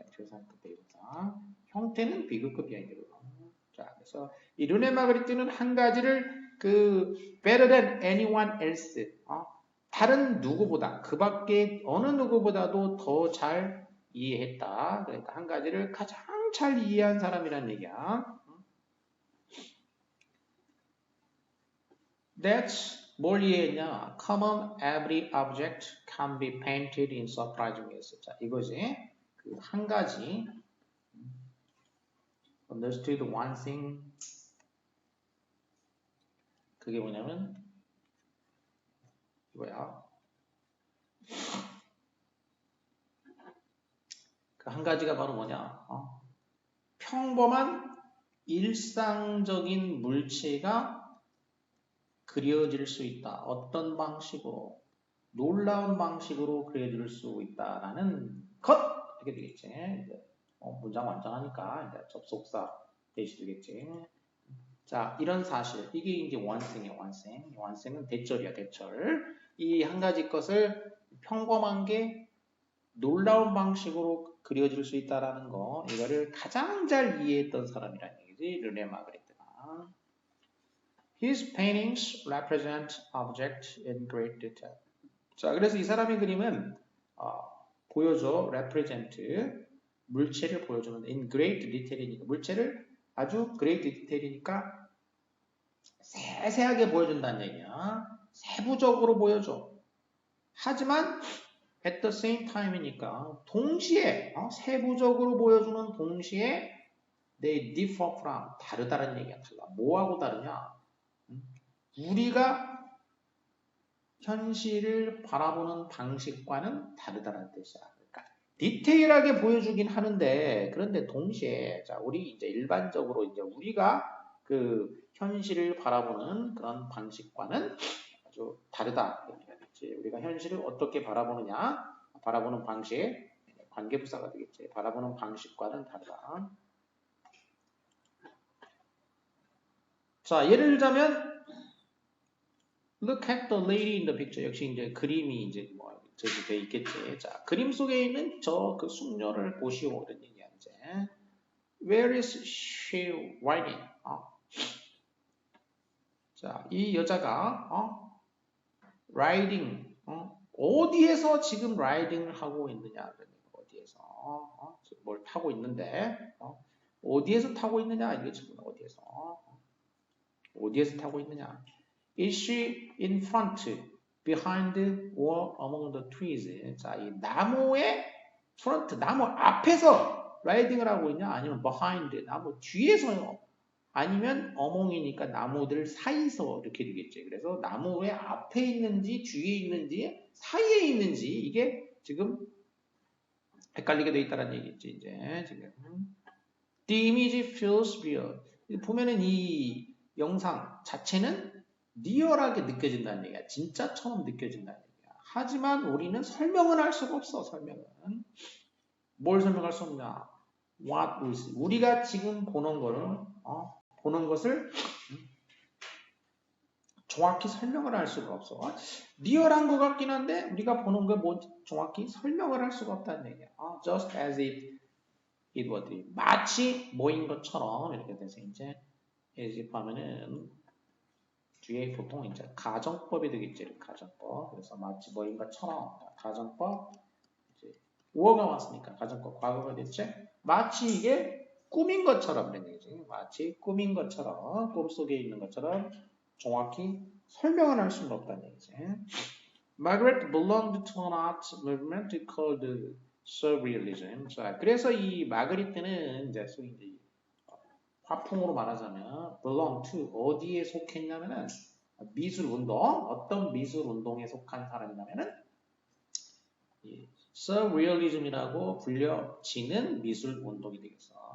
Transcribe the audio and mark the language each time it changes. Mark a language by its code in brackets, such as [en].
[ko] 최상급 대상 형태는 비교급이야. 자, 그래서 이 르네 마그리트는 한 가지를 그 [en] better than anyone else [ko] 다른 누구보다 그 밖에 어느 누구보다도 더 잘 이해했다. 그러니까 한 가지를 가장 잘 이해한 사람이란 얘기야. [en] That's [ko] 뭘 이해했냐? [en] Common every object can be painted in surprising ways. [ko] 자, 이거지. 그 한 가지 [en] understood one thing [ko] 그게 뭐냐면 이거야. 그 한 가지가 바로 뭐냐? 평범한 일상적인 물체가 그려질 수 있다. 어떤 방식으로? 놀라운 방식으로 그려질 수 있다라는 것! 이렇게 되겠지. 이제 문장 완성하니까 이제 접속사 대시되겠지. 자, 이런 사실. 이게 이제 완성이에요, 완성. 완성은 대절이야, 대절. 이 한 가지 것을 평범한 게 놀라운 방식으로 그려질 수 있다라는 거, 이거를 가장 잘 이해했던 사람이라는 얘기지, 르네 마그리트가. [en] His paintings represent objects in great detail. [ko] 자, 그래서 이 사람의 그림은 보여줘, represent, 물체를 보여주는 [en] in great detail [ko] 이니까 물체를 아주 great detail이니까 세세하게 보여준다는 얘기야. 세부적으로 보여줘. 하지만 [en] at the same time [ko] 이니까 동시에 세부적으로 보여주는 동시에 [en] they differ from [ko] 다르다는 얘기야. 달라. 뭐하고 다르냐? 우리가 현실을 바라보는 방식과는 다르다는 뜻이야. 그러니까 디테일하게 보여주긴 하는데 그런데 동시에 자 우리 이제 일반적으로 이제 우리가 그 현실을 바라보는 그런 방식과는 아주 다르다. 우리가 현실을 어떻게 바라보느냐, 바라보는 방식, 관계부사가 되겠지. 바라보는 방식과는 다르다. 자, 예를 들자면 [en] Look at the lady in the picture. [ko] 역시 이제 그림이 이제 뭐 저기 돼 있겠지. 자, 그림 속에 있는 저 그 숙녀를 보시오. 이런 얘기야 이제. [en] Where is she riding? [ko] 자, 이 여자가 riding 어디에서 지금 라이딩을 하고 있느냐? 어디에서 지금 뭘 타고 있는데 어디에서 타고 있느냐? 이게 지금 어디에서 타고 있느냐? [en] Is she in front, behind, or among the trees? [ko] 자, 이 나무의 front, 나무 앞에서 라이딩을 하고 있냐? 아니면 behind, 나무 뒤에서요? 아니면 among이니까 나무들 사이서 이렇게 되겠지. 그래서 나무의 앞에 있는지 뒤에 있는지 사이에 있는지 이게 지금 헷갈리게 돼 있다는 얘기겠지. 이제 지금 [en] The image feels real. [ko] 보면은 이 영상 자체는 리얼하게 느껴진다는 얘기야. 진짜처럼 느껴진다는 얘기야. 하지만 우리는 설명은 할 수가 없어. 설명은. 뭘 설명할 수 없냐? [en] What we see. [ko] 우리가 지금 보는 거를 보는 것을 정확히 설명을 할 수가 없어. 리얼한 것 같긴 한데 우리가 보는 걸 뭐 정확히 설명을 할 수가 없다는 얘기야. [en] Just as if it were [ko] 마치 뭐인 것처럼 이렇게 돼서 이제 as if 하면은 뒤에 보통 이제 가정법이 되겠지. 가정법. 그래서 마치 뭐인 것처럼 가정법 이제 우어가 왔으니까 가정법 과거가 됐지. 마치 이게 꿈인 것처럼 된 얘기지. 마치 꿈인 것처럼 꿈속에 있는 것처럼 정확히 설명을 할 수는 없다는 얘기지. [en] Margaret belonged to an art movement called Surrealism. [ko] 자, 그래서 이 마그리트는 이제 화풍으로 말하자면 belong to 어디에 속했냐면은 미술 운동, 어떤 미술 운동에 속한 사람이냐면은 Surrealism이라고 불려지는 미술 운동이 되겠어.